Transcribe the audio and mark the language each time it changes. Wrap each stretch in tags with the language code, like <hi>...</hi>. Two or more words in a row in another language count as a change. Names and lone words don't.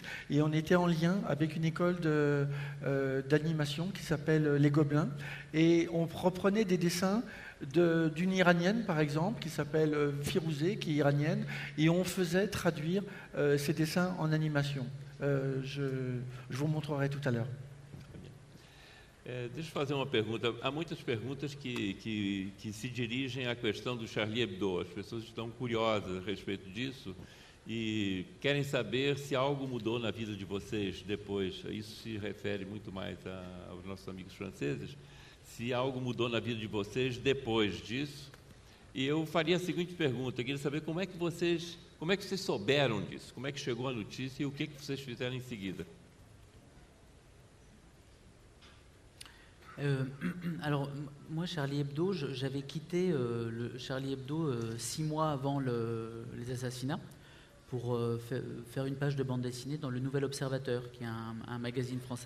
<fr>Et on était en lien avec une école d'animation qui s'appelle Les Gobelins. Et on reprenait des dessins d'une Iranienne, par exemple, qui s'appelle Firouzeh, qui est iranienne. Et on faisait traduire ces dessins en animation. Je vous montrerai tout à l'heure.</fr> <pt>Deixa eu fazer uma pergunta. Há muitas perguntas que se dirigem à questão do Charlie Hebdo. As pessoas estão curiosas a respeito disso e querem saber se algo mudou na vida de vocês depois. Isso se refere muito mais aos nossos amigos franceses. Se algo mudou na vida de vocês depois disso. E eu faria a seguinte pergunta. Eu queria saber como é que vocês souberam disso? Como é que chegou a notícia e o que vocês fizeram em seguida?</pt> <fr>Alors, moi, Charlie Hebdo, j'avais quitté le Charlie Hebdo 6 mois avant les assassinats pour faire une page de bande dessinée dans le Nouvel Observateur, qui est un magazine français.</fr>